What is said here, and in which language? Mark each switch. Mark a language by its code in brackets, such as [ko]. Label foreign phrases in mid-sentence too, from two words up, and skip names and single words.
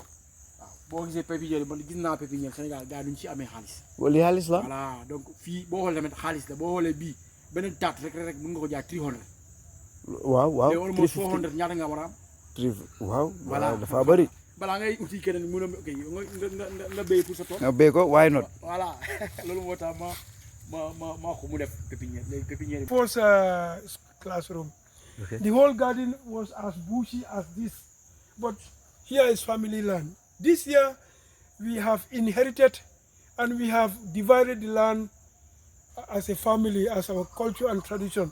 [wo] waaw boo gisee pépinière man gis naa pépinière Sénégal gars duñ ci amee xaalis. wala xaalis la. voilà donc fii boo xoolee tamit xaalis la boo xoolee bii beneen taat rek mën nga ko jaay 300. waaw waaw. léegi almost 400 ñaata nga war a am. waaw. voilà dafa bëri. balaa ngay uti keneen mun a ok nga béy pour sa tool. nga béy ko [en] why not. [wo] voilà loolu moo tax ma ko mu def pépinière léegi pépinière bi. [en] First classroom. Okay. The whole garden was as bushy as this, but here is family land. This year we have inherited and we have divided the land as a family, as our culture and tradition.